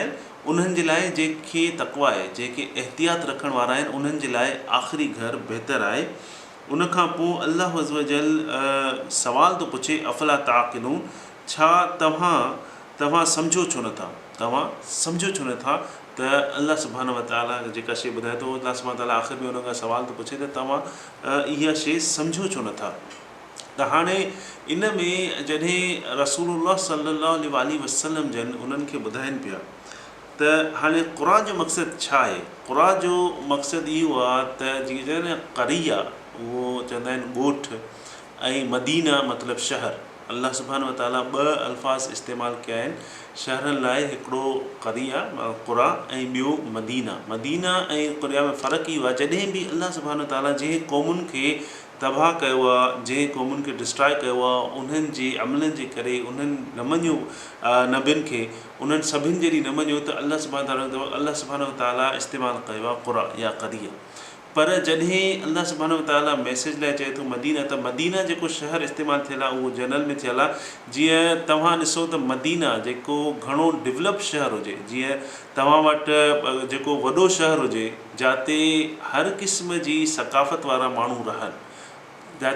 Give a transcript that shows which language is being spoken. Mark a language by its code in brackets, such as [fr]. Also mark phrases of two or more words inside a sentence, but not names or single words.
[sd] उन्हनि जे लाइ जेके तक़वा आहे, जेके एहतियात रखण वारा आहिनि, उन्हनि जे लाइ आख़िरी घर बहितरु आहे। उन खां पोइ अल्लाह [ar] عز وجل [sd] सवाल थो पुछे [ar] أفلا تعقلون, [sd] छा तव्हां सम्झो छो नथा? तव्हां सम्झो छो नथा? त अल्लाह [ar] سبحانه وتعالى [sd] जेका शइ ॿुधाए थो, अल्लाह [ar] سبحانه وتعالى [sd] आख़िर में उन खां सवाल थो पुछे त तव्हां इहा शइ सम्झो छो नथा? त हाणे इन में जॾहिं रसूलुल्लाह [ar] صلى الله عليه وسلم [sd] जन उन्हनि खे ॿुधाइनि पिया त हाणे क़ुरा जो मक़सदु छा आहे? क़ुरा जो मक़सदु इहो आहे त जीअं क़रिया, उहो चवंदा आहिनि ॻोठ, ऐं मदीना मतिलबु शहर। अल्लाह [ar] سبحانه وتعالى [sd] ॿ अल्फाज़ इस्तेमालु कया आहिनि शहरनि लाइ, हिकिड़ो क़रिया क़ुरा ऐं ॿियो मदीना। मदीना ऐं क़ुरा में फ़र्क़ु इहो आहे, जॾहिं बि अल्लाह [ar] سبحانه وتعالى [sd] जंहिं क़ौमुनि खे तबाह कयो आहे, जंहिं क़ौमुनि खे डिस्ट्रॉय कयो आहे, उन्हनि जे अमलनि जे करे उन्हनि न मञियो नबियुनि खे, उन्हनि सभिनि जहिड़ी न मञियो त अल्लाह [ar] سبحانه وتعالى [sd] इस्तेमालु कयो आहे क़ुरा या क़रिया। पर जॾहिं अल्लाह [ar] سبحانه وتعالى [sd] मैसेज लाइ चए थो मदीना, त मदीना जेको शहर इस्तेमालु थियल आहे उहो जनरल में थियल आहे। जीअं तव्हां ॾिसो त मदीना जेको घणो डेवलप शहर हुजे, जीअं तव्हां वटि जेको वॾो शहर हुजे जिते हर क़िस्म जी सक़ाफ़त वारा माण्हू रहनि, जिते